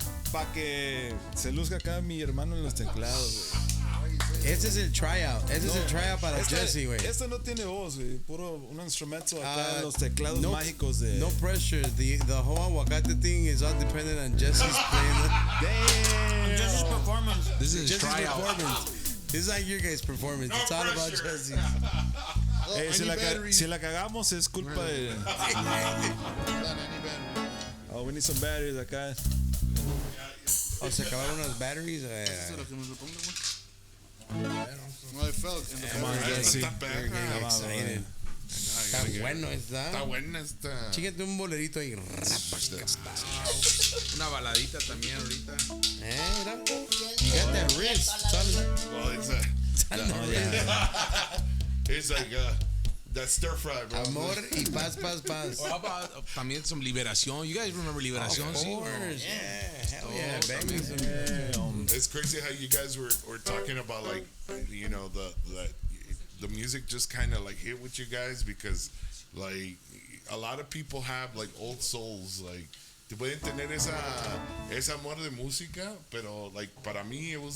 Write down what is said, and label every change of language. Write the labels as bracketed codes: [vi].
[es] Pa' que se luzca acá mi hermano en los teclados, güey. Ese es el tryout. Ese es el tryout para Jesse, güey. Este no tiene voz, güey. Puro un instrumento acá en los teclados mágicos de. [en] No pressure. The whole aguacate thing is all dependent on Jesse's playing. Damn. Jesse's performance. This is Jesse's tryout. performance. It's like your guys' performance. It's all about Jesse. [es] Hey, si la cagamos es culpa de. [en] Oh, we need some batteries acá. [es] Oh, se acabaron las batteries. [en] No, it felt in the Come on, Jesse. [es] Está perra. [en] Come on, Excited. bro. [es] Está bueno, está. Está buena esta. Chíquete un bolerito ahí. Una baladita también ahorita. [en] Mira. You got that wrist. Well, it's It's like That stir fry, bro. [es] Amor y paz. [en] Or how about también some Liberación? You guys remember Liberación? Of [es] sí? [en] course. Yeah. Hell yeah. Oh, Bang me some. It's crazy how you guys were talking about like, you know, the music just kind of like hit with you guys because like a lot of people have like old souls, like [es] te pueden tener ese amor de música, pero [en] like [es] para mí [en] it was